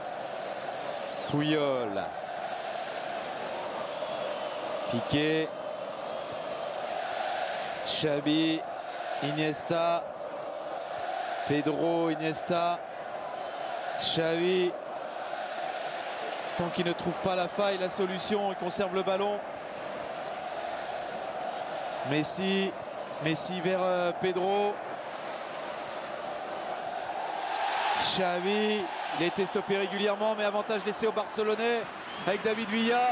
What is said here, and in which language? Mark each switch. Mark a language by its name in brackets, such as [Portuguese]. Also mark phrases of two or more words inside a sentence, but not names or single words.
[French] Puyol. Piqué. Xavi. Iniesta. Pedro, Iniesta. Xavi. Tant qu'il ne trouve pas la faille, la solution, il conserve le ballon. Messi. Messi vers Pedro. Xavi, il a été stoppé régulièrement, mais avantage laissé aux Barcelonais avec David Villa.